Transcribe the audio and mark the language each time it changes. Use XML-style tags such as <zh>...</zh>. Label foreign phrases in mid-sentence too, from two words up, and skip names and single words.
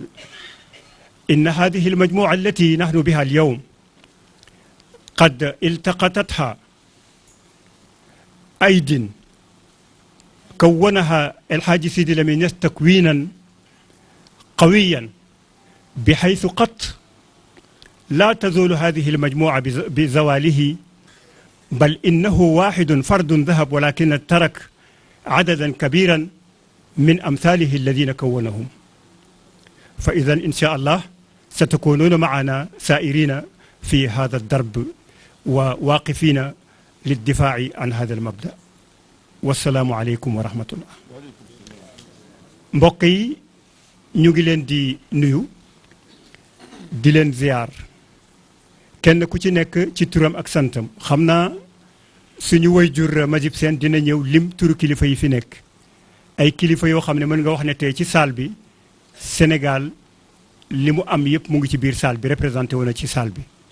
<ar>إن هذه المجموعة التي نحن بها اليوم قد التقطتها أيد كونها الحاج سيدي لامين نياس تكوينا قويا بحيث قط لا تزول هذه المجموعة بزواله بل إنه واحد فرد ذهب ولكن ترك عددا كبيرا من أمثاله الذين كونهم. فإذا إن شاء الله ستكونون معنا سائرين في هذا الدرب وواقفين للدفاع عن هذا المبدأ. والسلام عليكم ورحمة الله.</ar> <wo>mbokk yi ñu ngi leen di nuyu di leen ziar kenn ku ci nekk ci turam ak santam xam naa suñu waajur Majib Sène dina ñëw lim turu kilifa yi fi nekk ay kilifa yoo xam ne mën nga wax ne tey ci salle bi Sénégal li mu am yëpp mu ngi ci biir salle bi représenté wu na ci salle bi</wo>